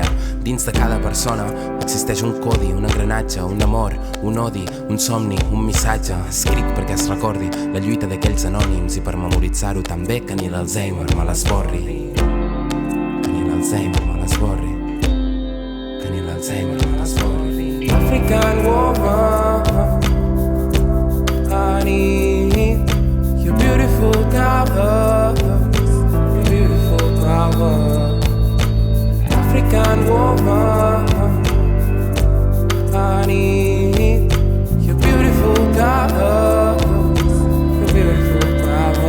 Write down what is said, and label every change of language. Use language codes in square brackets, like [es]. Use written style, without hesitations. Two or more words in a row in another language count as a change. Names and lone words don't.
[ca] Dins de cada persona existeix un codi, un engranatge, un amor, un odi, un somni, un missatge, escrit perquè es recordi la lluita d'aquells anònims i per memoritzar-ho també que ni l'Alzheimer me l'esborri, que ni l'Alzheimer me l'esborri, que ni l'Alzheimer me l'esborri. [en] African woman, I need your beautiful colors, your beautiful power. African woman, I need your beautiful colors, your beautiful power.